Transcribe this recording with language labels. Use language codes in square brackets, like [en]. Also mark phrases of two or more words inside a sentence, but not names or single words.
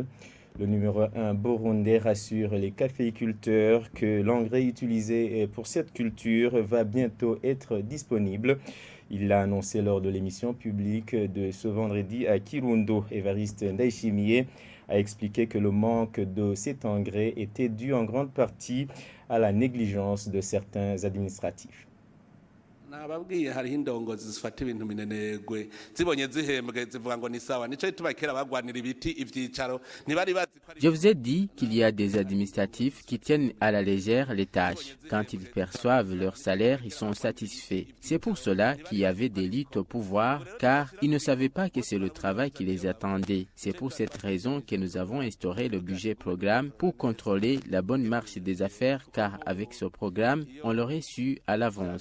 [fr] Le numéro 1 burundais rassure les caféiculteurs que l'engrais utilisé pour cette culture va bientôt être disponible. Il l'a annoncé lors de l'émission publique de ce vendredi à Kirundo. Évariste Ndaishimiye a expliqué que le manque de cet engrais était dû en grande partie à la négligence de certains administratifs. [rn] nababwiye hariho indongozi zifata ibintu minenegwe zibonye zihembwe zivuga ngo ni sawa nico ituma kera bagwanira ibiti ivyicaro ntibari bazi. [fr] Je vous ai dit qu'il y a des administratifs qui tiennent à la légère les tâches. Quand ils perçoivent leur salaire, ils sont satisfaits. C'est pour cela qu'il y avait des luttes au pouvoir, car ils ne savaient pas que c'est le travail qui les attendait. C'est pour cette raison que nous avons instauré le budget programme pour contrôler la bonne marche des affaires, car avec ce programme, on l'aurait su à l'avance.